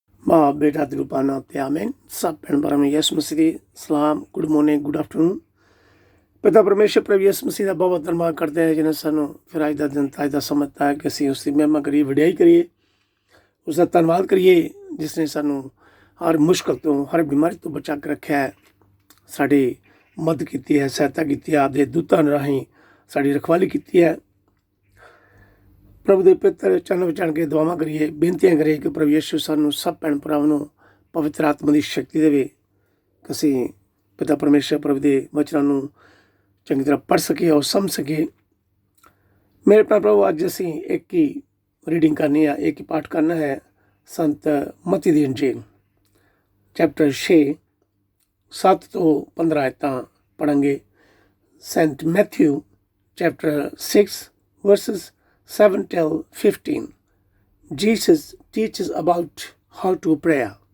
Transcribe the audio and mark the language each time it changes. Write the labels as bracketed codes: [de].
[pa] बाप बेटा ਦੇ ਰੂਪਾਂ ਨਾਮ ਤੇ ਆਮੀਨ। सब भैन भरा में यीशु मसीह ਦੀ सलाम, [en] Good morning, good afternoon. [pa] पिता परमेश्वर प्रभु यीशु मसीह ਦਾ ਬਹੁਤ ਧੰਨਵਾਦ ਕਰਦੇ ਹਾਂ ਜਿਹਨੇ ਸਾਨੂੰ ਫਿਰ ਅੱਜ ਦਾ ਦਿਨ ਅੱਜ ਦਾ ਸਮਾਂ ਦਿੱਤਾ ਕਿ ਅਸੀਂ ਉਸ ਦੀ ਮਹਿਮਾ ਕਰੀਏ, ਵਡਿਆਈ ਕਰੀਏ, ਉਸ ਦਾ ਧੰਨਵਾਦ ਕਰੀਏ ਜਿਸ ਨੇ ਸਾਨੂੰ ਹਰ ਮੁਸ਼ਕਲ ਤੋਂ, ਹਰ ਬਿਮਾਰੀ ਤੋਂ ਬਚਾ ਕੇ ਰੱਖਿਆ ਹੈ, ਸਾਡੀ ਮਦਦ ਕੀਤੀ ਹੈ, ਸਹਾਇਤਾ ਕੀਤੀ ਹੈ, ਆਪਦੇ ਦੂਤਾਂ ਰਾਹੀਂ ਸਾਡੀ ਰਖਵਾਲੀ ਕੀਤੀ ਹੈ। ਪ੍ਰਭੂ ਦੇ ਪਵਿੱਤਰ ਚਰਨ ਵਿੱਚ ਆਣ ਕੇ ਦੁਆਵਾਂ ਕਰੀਏ, ਬੇਨਤੀਆਂ ਕਰੀਏ ਕਿ ਪ੍ਰਭੂ ਯਿਸੂ ਸਾਨੂੰ ਸਭ ਭੈਣ ਭਰਾਵਾਂ ਨੂੰ ਪਵਿੱਤਰ ਆਤਮਾ ਦੀ ਸ਼ਕਤੀ ਦੇਵੇ ਕਿ ਅਸੀਂ ਪਿਤਾ ਪਰਮੇਸ਼ਰ ਪ੍ਰਭੂ ਦੇ ਵਚਨਾਂ ਨੂੰ ਚੰਗੀ ਤਰ੍ਹਾਂ ਪੜ੍ਹ ਸਕੀਏ ਔਰ ਸਮਝ ਸਕੀਏ। ਮੇਰੇ ਪ੍ਰਭੂ ਅੱਜ ਅਸੀਂ ਇੱਕ ਹੀ ਰੀਡਿੰਗ ਕਰਨੀ ਹੈ, ਇੱਕ ਹੀ ਪਾਠ ਕਰਨਾ ਹੈ। ਸੰਤ ਮਤੀ ਦੀ ਇੰਜੀਲ ਚੈਪਟਰ 6 7 ਤੋਂ 15 ਆਇਤਾਂ ਪੜ੍ਹਾਂਗੇ। [en] Saint Matthew chapter 6 verses 7 till 15. Jesus teaches about how to pray.